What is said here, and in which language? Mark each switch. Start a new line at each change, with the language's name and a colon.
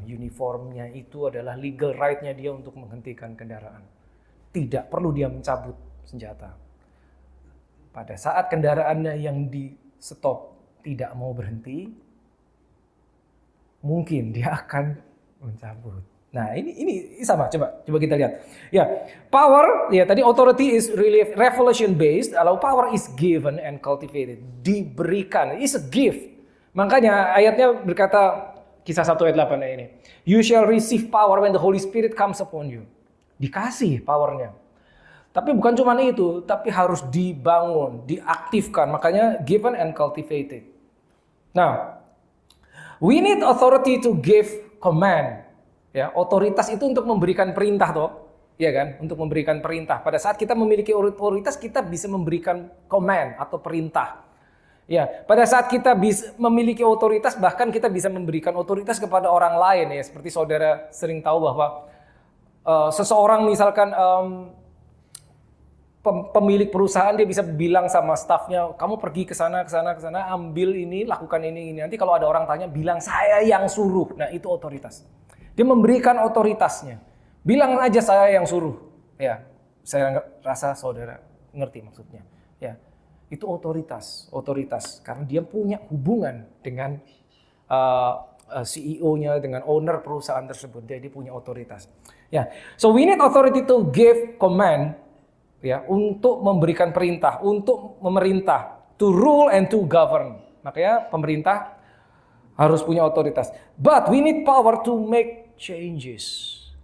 Indonesian: Uniformnya itu adalah legal right-nya dia untuk menghentikan kendaraan. Tidak perlu dia mencabut senjata. Pada saat kendaraannya yang di stop tidak mau berhenti, mungkin dia akan mencabut. Nah, ini sama, coba kita lihat.
English: Ya, power, ya tadi authority is really revelation based, kalau power is given and cultivated, diberikan, is a gift.
Indonesian: Makanya ayatnya berkata, Kisah 1 ayat 8 ini,
English: you shall receive power when the Holy Spirit comes upon you.
Indonesian: Dikasih powernya. Tapi bukan cuma itu, tapi harus dibangun, diaktifkan.
English: Makanya given and cultivated. Nah, we need authority to give command.
Indonesian: Ya, otoritas itu untuk memberikan perintah toh, ya kan? Untuk memberikan perintah. Pada saat kita memiliki otoritas, kita bisa memberikan command atau perintah. Ya, pada saat kita bisa memiliki otoritas, bahkan kita bisa memberikan otoritas kepada orang lain ya. Seperti saudara sering tahu bahwa seseorang misalkan pemilik perusahaan, dia bisa bilang sama stafnya, kamu pergi ke sana, ambil ini, lakukan ini. Nanti kalau ada orang tanya, bilang saya yang suruh. Nah, itu otoritas. Dia memberikan otoritasnya. Bilang aja saya yang suruh. Ya, saya rasa saudara ngerti maksudnya. Ya, itu otoritas. Karena dia punya hubungan dengan CEO-nya, dengan owner perusahaan tersebut. Dia punya otoritas.
English: Ya, so we need authority to give command.
Indonesian: Ya, untuk memberikan perintah, untuk memerintah,
English: to rule and to govern.
Indonesian: Makanya pemerintah harus punya otoritas.
English: But we need power to make changes.